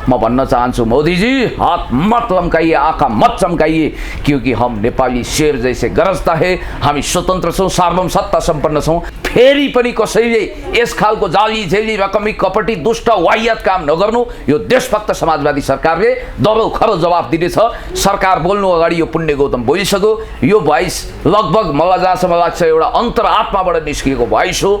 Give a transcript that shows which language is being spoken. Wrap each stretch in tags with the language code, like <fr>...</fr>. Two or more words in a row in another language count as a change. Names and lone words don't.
<hi>मैं</hi> <ne>भन्न चाहन्छु</ne> <hi>मोदी जी हाथ मत लम्काइए, आँखा मत चमकाइए, क्योंकि हम नेपाली शेर जैसे गरजता है।</hi> <ne>हामी स्वतन्त्र छौँ, सार्वभौम सत्ता सम्पन्न छौँ। फेरि पनि कसैले यस खालको जाली झेली रकमी कपटी दुष्ट वाहियात काम नगर्नु। यो देशभक्त समाजवादी सरकारले दबाउ खरो जवाफ दिनेछ। सरकार बोल्नु अगाडि यो पुण्य गौतम बोलिसक्यो। यो भोइस लगभग मलाई जहाँसम्म लाग्छ एउटा अन्तरात्माबाट निस्किएको भोइस हो।</ne>